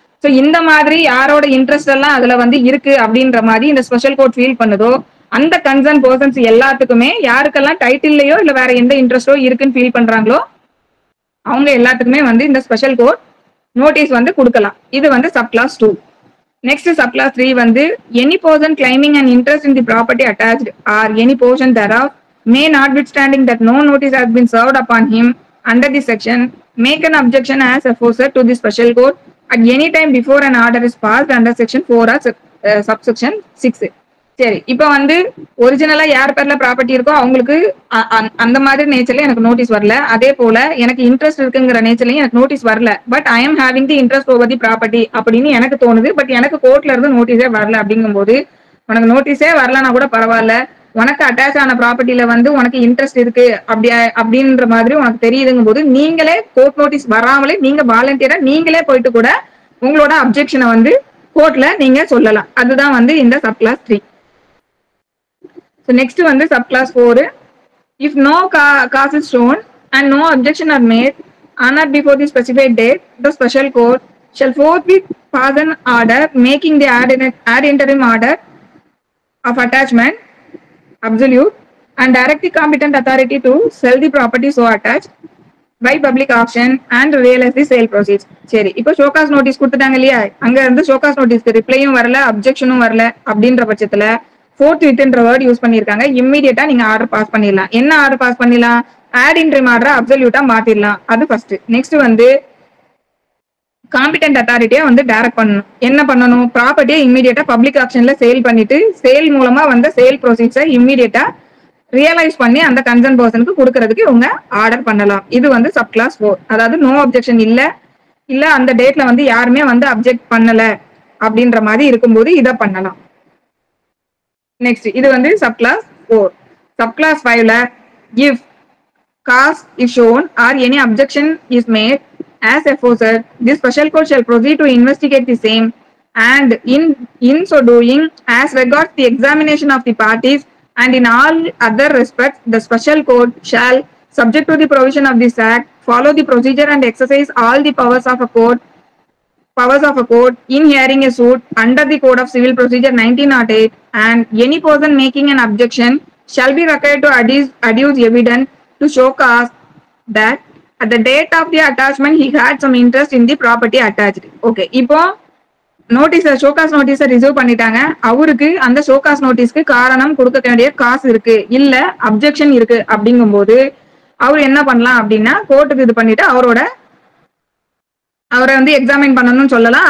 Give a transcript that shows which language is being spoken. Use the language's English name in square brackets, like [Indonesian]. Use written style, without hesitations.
[Tamil] So இந்த மாதிரி யாரோட இன்ட்ரெஸ்ட் எல்லாம் அதுல வந்து இருக்கு அப்படின்ற மாதிரி இந்த ஸ்பெஷல் கோர்ட் ஃபீல் பண்ணுதோ அந்த கன்சர்ன் பர்சன்ஸ் எல்லாத்துக்குமே யாருக்கெல்லாம் டைட்டில்லையோ இல்ல வேற எந்த இன்ட்ரெஸ்டோ இருக்குன்னு ஃபீல் பண்றாங்களோ அவங்க எல்லாத்துக்குமே வந்து இந்த ஸ்பெஷல் கோர்ட் நோட்டீஸ் வந்து கொடுக்கலாம். இது வந்து சப்கிளாஸ் 2. [English] Next subclass 3 வந்து any person claiming an interest in the property attached or any portion thereof may, notwithstanding that no notice has been served upon him under this section, make an objection as aforesaid to the special court at any time before an order is passed under section 4 or subsection 6. [Tamil] சரி, இப்ப வந்து ஒரிஜினலா யார் பேர்ல property இருக்கோ அவங்களுக்கு அந்த மாதிரி நேச்சர்ல எனக்கு நோட்டீஸ் வரல. அதே போல எனக்கு இன்ட்ரெஸ்ட் இருக்குங்கிற நேச்சர்லயும் எனக்கு நோட்டீஸ் வரல. [English] but I am having the interest over the property [Tamil] அப்படின்னு எனக்கு தோணுது. பட் எனக்கு கோர்ட்ல இருந்து நோட்டீஸே வரல. அப்படிங்கும் போது உனக்கு நோட்டீஸே வரலன்னா கூட பரவாயில்ல, உனக்கு அட்டாச் ஆன ப்ராப்பர்ட்டில வந்து உனக்கு இன்ட்ரெஸ்ட் இருக்கு அப்படின்ற மாதிரி உனக்கு தெரியுதுங்கும் போது நீங்களே கோர்ட் நோட்டீஸ் வராமலே நீங்க வாலண்டியரா நீங்களே போயிட்டு கூட உங்களோட அப்ஜெக்ஷனை வந்து கோர்ட்ல நீங்க சொல்லலாம். அதுதான் வந்து இந்த சப்கிளாஸ் 3. [English] So next வந்து subclass 4. If no cause is shown and no objection are made on or before the specified date, the special court shall forthwith pass an order making the ad interim order of attachment absolute and direct the competent authority to sell the property so attached by public auction and realize the sale proceeds. [Tamil] சரி, இப்போ show cause notice கொடுத்துட்டாங்க இல்லையா? அங்க இருந்து show cause நோட்டீஸ்க்கு ரிப்ளையும் வரல, அப்ஜெக்ஷனும் வரல. அப்படின்ற பட்சத்துல ஃபோர்த் வித்ன்ற வேர்ட் யூஸ் பண்ணிருக்காங்க. இம்மீடியட்டா நீங்க ஆர்டர் பாஸ் பண்ணிடலாம். என்ன ஆர்டர் பாஸ் பண்ணிடலாம்? Add interim order அப்சல்யூட்டா மாத்திடலாம். அது ஃபர்ஸ்ட். நெக்ஸ்ட் வந்து காம்பிடன்ட் அத்தாரிட்டியா வந்து டைரக்ட் பண்ணணும். என்ன பண்ணணும்? ப்ராப்பர்ட்டியை இம்மீடியட்டா பப்ளிக் ஆப்ஷன்ல சேல் பண்ணிட்டு சேல் மூலமா வந்த சேல் ப்ரொசீட்ஸை இம்மீடியட்டா ரியலைஸ் பண்ணி அந்த கன்சர்ன் பர்சனுக்கு கொடுக்கறதுக்கு இவங்க ஆர்டர் பண்ணலாம். இது வந்து சப்கிளாஸ் 4. அதாவது நோ அப்ஜெக்ஷன் இல்ல, இல்ல அந்த டேட்ல வந்து யாருமே வந்து அப்ஜெக்ட் பண்ணல அப்படின்ற மாதிரி இருக்கும்போது இதை பண்ணலாம். நெக்ஸ்ட் இது வந்து subclass 4. [English] Subclass 5ல if cause is shown or any objection is made as aforesaid, this special court shall proceed to investigate the same, and in so doing, as regards the examination of the parties and in all other respects, the special court shall, subject to the provision of this act, follow the procedure and exercise all the powers of a court in hearing a suit under the Code of Civil Procedure 1908, and any person making an objection shall be required to adduce evidence to show cause that at the date of the attachment he had some interest in the property attached. [Tamil] Okay, இப்போ notice show cause நோட்டீஸ reserve பண்ணிட்டாங்க. அவருக்கு அந்த show cause நோட்டீஸ்க்கு காரணம் கொடுக்க வேண்டிய காசு இருக்கு, இல்ல அப்ஜெக்ஷன் இருக்கு அப்படிங்கும்போது அவர் என்ன பண்ணலாம் அப்படின்னா கோர்ட்டுக்கு இது பண்ணிட்டு அவரை வந்து எக்ஸாமின் பண்ணணும்னு சொல்லலாம்.